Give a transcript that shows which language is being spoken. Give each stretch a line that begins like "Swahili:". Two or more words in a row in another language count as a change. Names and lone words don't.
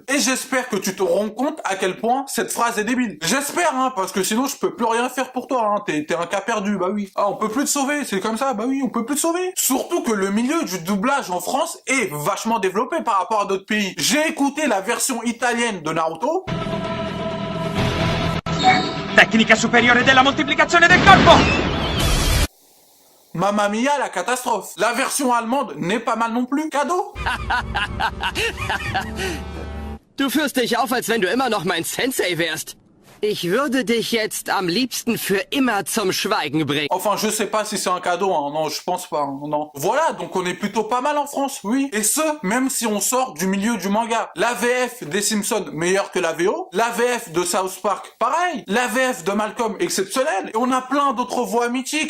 French: Et j'espère que tu te rends compte à quel point cette phrase est débile. J'espère, hein, parce que sinon je peux plus rien faire pour toi, hein. T'es un cas perdu, bah oui. Ah, on peut plus te sauver, c'est comme ça, bah oui, on peut plus te sauver. Surtout que le milieu du doublage en France est vachement développé par rapport à d'autres pays. J'ai écouté la version italienne de Naruto.
Italian: Tecnica superiore della moltiplicazione del corpo! Mamma mia,
French: la catastrophe. La version allemande n'est pas mal non plus. Cadeau.
German: Du führst dich auf, als wenn du immer noch mein Sensei wärst. Ich würde dich jetzt am liebsten für immer zum Schweigen bringen.
French: Enfin, je sais pas si c'est un cadeau, hein. Non, je pense pas, hein. Non. Voilà, donc on est plutôt pas mal en France, oui. Et ce, même si on sort du milieu du manga. La VF des Simpsons, meilleure que la VO. La VF de South Park, pareil. La VF de Malcolm, exceptionnelle. Et on a plein d'autres voix mythiques.